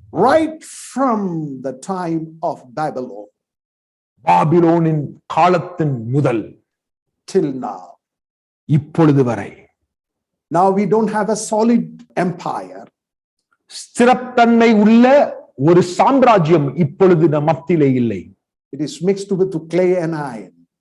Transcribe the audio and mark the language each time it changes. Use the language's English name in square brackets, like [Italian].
[English] Right from the time of Babylon, [Tamil] பாபிலோனின் காலத்தின் முதல் [English] till now, [Tamil] இப்பொழுது வரை. [English] Now we don't have a solid empire. [Tamil] ஸ்திரத்தன்மை உள்ள ஒரு சாம்ராஜ்யம் இப்பொழுது நம் மத்தியிலே இல்லை. [English] It is mixed with clay and iron.